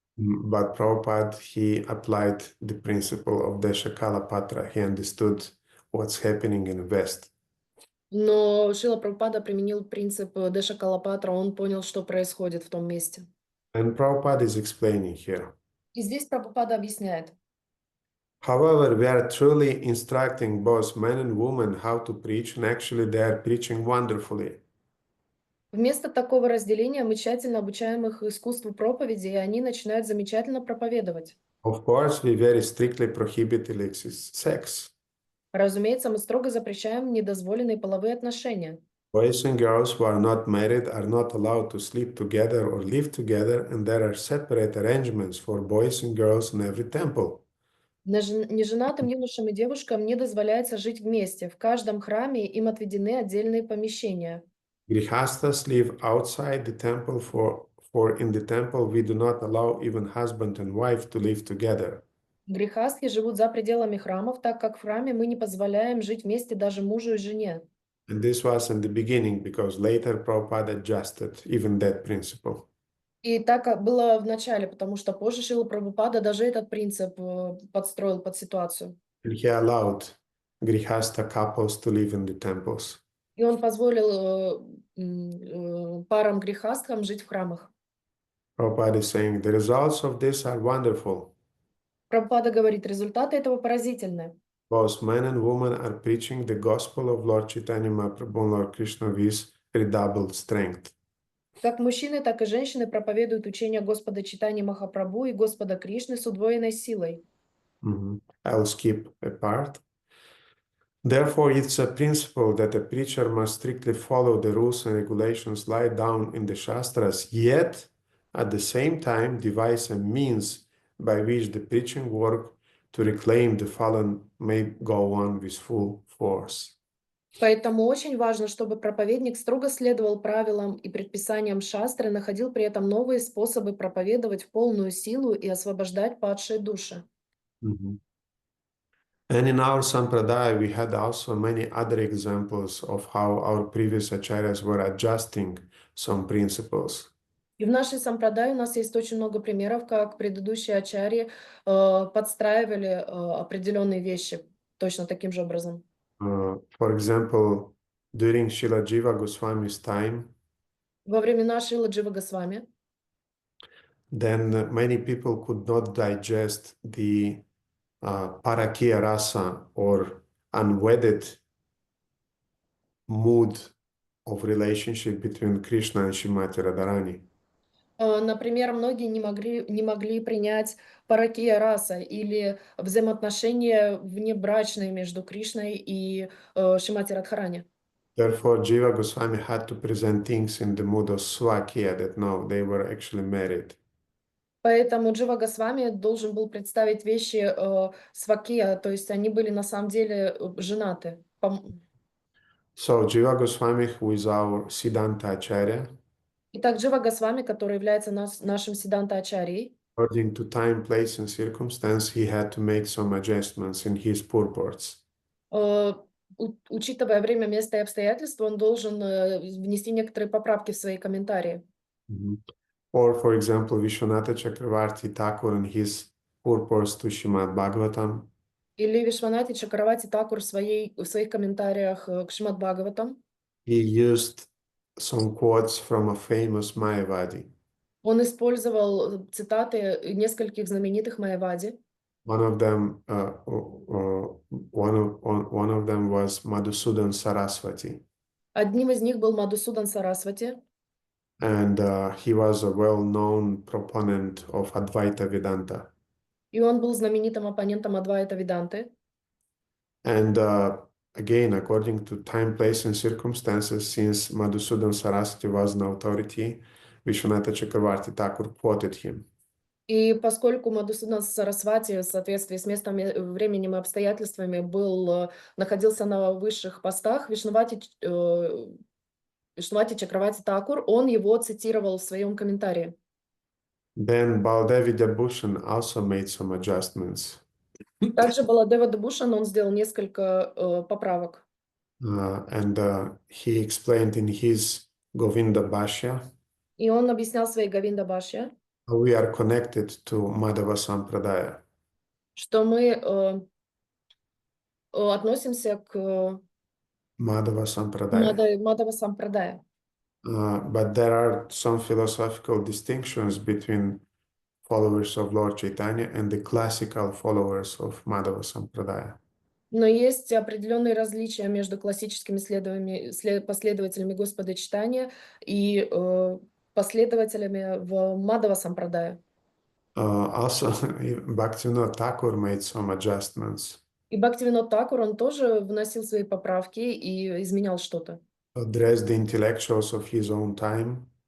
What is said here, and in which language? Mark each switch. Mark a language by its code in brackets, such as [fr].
[en] But Prabhupada, he applied the principle of desha-kala-vibhagavit. He understood what's happening in the West. [ru] Но Шрила Прабхупада применил принцип Деша-Кала-Патра, он понял, что происходит в том месте. [en] And Prabhupada is explaining here. [ru] И здесь Прабхупада объясняет. [en] However, we are truly instructing both men and women how to preach, and actually they are preaching wonderfully. [ru] Вместо такого разделения мы тщательно обучаем их искусству проповеди, и они начинают замечательно проповедовать. [en] Of course, we very strictly prohibit illicit sex. [ru] Разумеется, мы строго запрещаем недозволенные половые отношения. [en] Boys and girls who are not married are not allowed to sleep together or live together, and there are separate arrangements for boys and girls in every temple. [ru] Неженатым юношам и девушкам не дозволяется жить вместе. В каждом храме им отведены отдельные помещения. [en] Grihastas live outside the temple, for in the temple we do not allow even husband and wife to live together. [ru] Грехастхи живут за пределами храмов, так как в храме мы не позволяем жить вместе даже мужу и жене. [en] And this was in the beginning, because later Prabhupada adjusted even that principle. [ru] И так было в начале, потому что позже Шрила Прабхупада даже этот принцип подстроил под ситуацию. [en] And he allowed Grihasta couples to live in the temples. [ru] И он позволил парам грехастхам жить в храмах. [en] Prabhupada is saying the results of this are wonderful. [ru] Прабхупада говорит, результаты этого поразительны. [en] Both men and women are preaching the gospel of Lord Chaitanya Mahaprabhu and Lord Krishna with redoubled strength. [ru] Как мужчины, так и женщины проповедуют учение Господа Чайтаньи Махапрабху и Господа Кришны с удвоенной силой. [en] I'll skip a part. Therefore, it's a principle that a preacher must strictly follow the rules and regulations laid down in the Shastras, yet at the same time devise a means by which the preaching work to reclaim the fallen may go on with full force. [ru] Поэтому очень важно, чтобы проповедник строго следовал правилам и предписаниям шастры, находил при этом новые способы проповедовать в полную силу и освобождать падшие души. [en] And in our Sampradaya, we had also many other examples of how our previous acharyas were adjusting some principles. [ru] И в нашей сампрадай у нас есть очень много примеров, как предыдущие ачарьи подстраивали определенные вещи точно таким же образом. [en] For example, during Srila Jiva Goswami's time, [ru] Во времена Шрилы Джива Госвами [en] then many people could not digest the parakiya rasa or unwedded mood of relationship between Krishna and Shrimati Radharani. [ru] например, многие не могли принять паракия раса или взаимоотношения внебрачные между Кришной и Шримати Радхарани. [en] Therefore, Jiva Goswami had to present things in the mood of Swakiya, that no, they were actually married. [ru] Поэтому Джива Госвами должен был представить вещи свакия, то есть они были на самом деле женаты. [en] So, Jiva Goswami, who is our Siddhanta Acharya, [ru] Итак, Джива Госвами, который является нашим Сиддханта Ачарьей, [en] according to time, place, and circumstance, he had to make some adjustments in his purports. [ru] учитывая время, место и обстоятельства, он должен внести некоторые поправки в свои комментарии. [en] Or, for example, Vishwanatha Chakravarti Thakur in his purports to Srimad Bhagavatam, [ru] Или Вишванати Чакравати Такур в своих комментариях к Шримад Бхагаватам. [en] he used some quotes from a famous Mayavadi. [ru] Он использовал цитаты нескольких знаменитых Майявади. [en] One of them was Madhusudan Saraswati, [ru] Одним из них был Мадусудан Сарасвати, [en] and he was a well-known proponent of Advaita Vedanta. [ru] и он был знаменитым оппонентом Адвайта Веданты. [en] And again, according to time, place, and circumstances, since Madhusudan Saraswati was an authority, Vishwanatha Chakravarti Thakur quoted him. [ru] И поскольку Мадусудан Сарасвати в соответствии с местом, временем и обстоятельствами находился на высших постах, Вишнувати Чакравати Такур, он его цитировал в своем комментарии. [en] Then Baldevi Bhushan also made some adjustments. [ru] Также Баладева Дебушан, он сделал несколько поправок. [en] And he explained in his Govinda Bhashya [ru] И он объяснял в своей Говинда Башья, [en] how we are connected to Madhava Sampradaya. [ru] что мы относимся к [en] Madhava Sampradaya. [ru] Мадава Сампрадая. [en] But there are some philosophical distinctions between followers of Lord Chaitanya and the classical followers of Madhava Sampradaya. [ru] Но есть определенные различия между классическими последователями Господа Читания и последователями в Мадава Сампрадая. [en] Also, Bhaktivinoda Thakur made some adjustments. [ru] И Бхактивинод Такур, он тоже вносил свои поправки и изменял что-то. [en] Addressed the intellectuals of his own time.